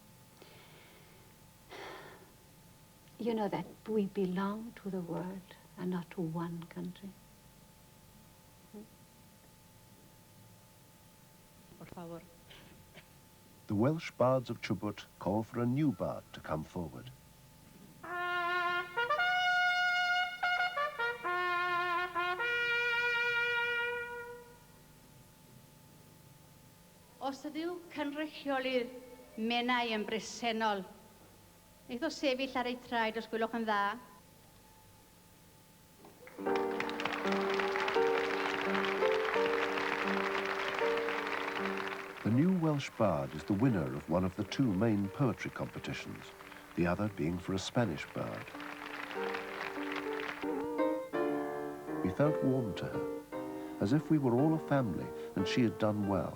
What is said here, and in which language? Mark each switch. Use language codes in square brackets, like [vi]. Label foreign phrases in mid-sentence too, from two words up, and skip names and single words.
[en] You know that we belong to the world and not to one country. [es] Por favor. [en] The Welsh bards of Chubut call for a new bard to come forward. [cy] Os ydyw cynrychiolydd menau yn bresennol, neith o sefyll ar ei traed os gwelwch yn dda. [en] The new Welsh bard is the winner of one of the 2 main poetry competitions, the other being for a Spanish bard. We felt warm to her, as if we were all a family and she had done well.